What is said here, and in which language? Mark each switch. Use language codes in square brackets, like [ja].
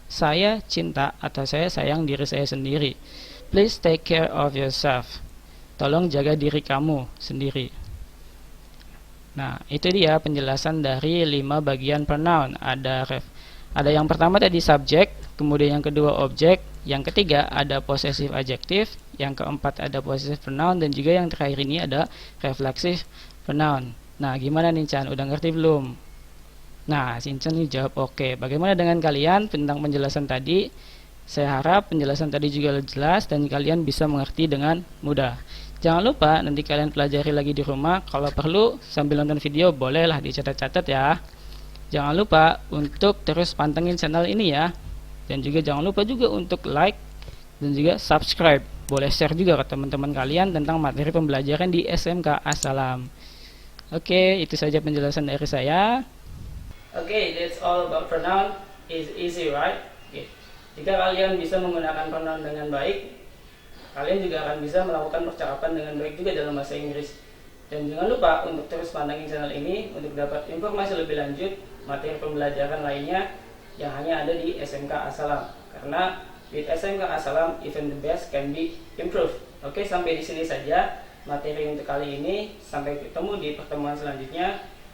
[id] Saya cinta atau saya sayang diri saya sendiri. [en] Please take care of yourself. [id] Tolong jaga diri kamu sendiri. Nah, itu dia penjelasan dari 5 bagian pronoun. Ada yang pertama tadi subjek, kemudian yang kedua objek, yang ketiga ada possessive adjective, yang keempat ada possessive pronoun, dan juga yang terakhir ini ada reflexive pronoun. Nah, gimana nih Chan? Udah ngerti belum? Nah, Shinchan nih jawab oke. Bagaimana dengan kalian tentang penjelasan tadi? Saya harap penjelasan tadi juga jelas dan kalian bisa mengerti dengan mudah. Jangan lupa nanti kalian pelajari lagi di rumah. Kalau perlu sambil nonton video bolehlah dicatat-catat ya. Jangan lupa untuk terus pantengin channel ini ya. Dan juga jangan lupa juga untuk like dan juga subscribe. Boleh share juga ke teman-teman kalian tentang materi pembelajaran di SMK As-Salam. Oke, itu saja penjelasan dari saya. [en] Oke, that's all about pronoun. Is easy, right? Okay. [id] Jika kalian bisa menggunakan pronoun dengan baik, kalian juga akan bisa melakukan percakapan dengan baik juga dalam bahasa Inggris. Dan jangan lupa untuk terus pantengin channel ini untuk dapat informasi lebih lanjut materi pembelajaran lainnya yang hanya ada di SMK As-Salam. Karena [en] with SMK As-Salam, even the best can be improved. [id] Oke, sampai di sini saja materi untuk kali ini. Sampai ketemu di pertemuan selanjutnya.